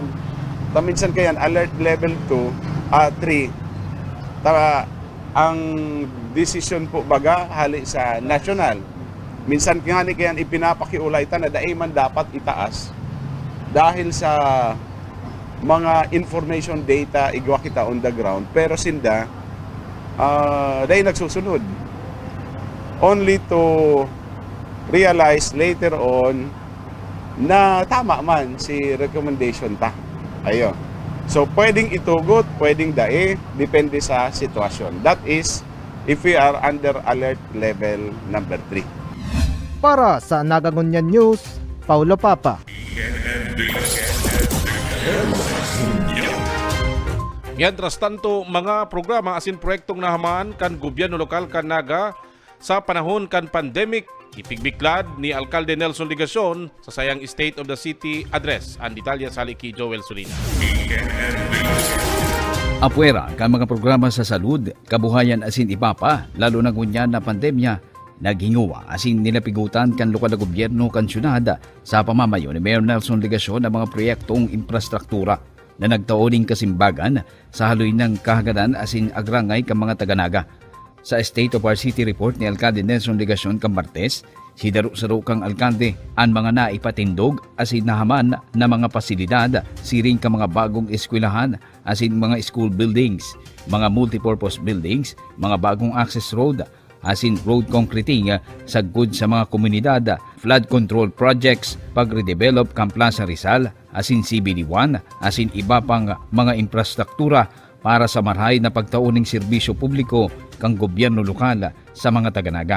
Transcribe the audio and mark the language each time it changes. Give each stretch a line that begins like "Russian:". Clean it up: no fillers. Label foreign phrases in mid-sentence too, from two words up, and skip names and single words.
Bikol: Minsan kayan
English: alert level
Bikol: 2, 3, ang decision po baga hali sa national. Minsan kayan ipinapakiulay ta na daiman dapat itaas dahil sa mga
English: information data
Bikol: igwa kita
English: on the ground,
Bikol: pero sinda dahil nagsusunod
English: only to realize later on
Bikol: na tama man si recommendation ta. Ayo. So pwedeng itugot, pwedeng dae, depende sa sitwasyon.
English: That is if we are under alert level number 3.
Bikol: Para sa Nagangunyan News, Paulo Papa. Mientras tanto, mga programa asin proyektong nahaman kan gobyerno lokal kan Naga sa panahon kan pandemic, ipigbiklad ni Alkalde Nelson Ligacion sa sayang State of the City address. Ang detalye sa haliki Joel Sulina. Apuera kan mga programa sa salud, kabuhayan asin iba pa, lalo na ngunyan na pandemya, naghinguwa asin nilapigutan kan lokal na gobyerno kan syudad sa pamamayo ni Mayor Nelson Ligacion ang mga proyektong infrastruktura na nagtaoning kasimbagan sa haloy ng kahagadan asin agrangay kan mga taga-Naga. Sa State of our City report ni Alkalde Nelson Ligacion kan Martes, sidaro-saro kang alkalde ang mga naipatindog asin nahaman na mga pasilidad, siring ka mga bagong eskwelahan asin mga
English: school buildings,
Bikol: mga
English: multipurpose buildings,
Bikol: mga bagong
English: access road,
Bikol: asin
English: road concreting
Bikol: sagkod sa mga komunidad,
English: flood control projects,
Bikol: pag-redevelop kang Plaza Rizal, asin CBD1, asin iba pang mga infrastruktura para sa marhay na pagtauning serbisyo publiko kang gobyerno lokal sa mga taga-Naga.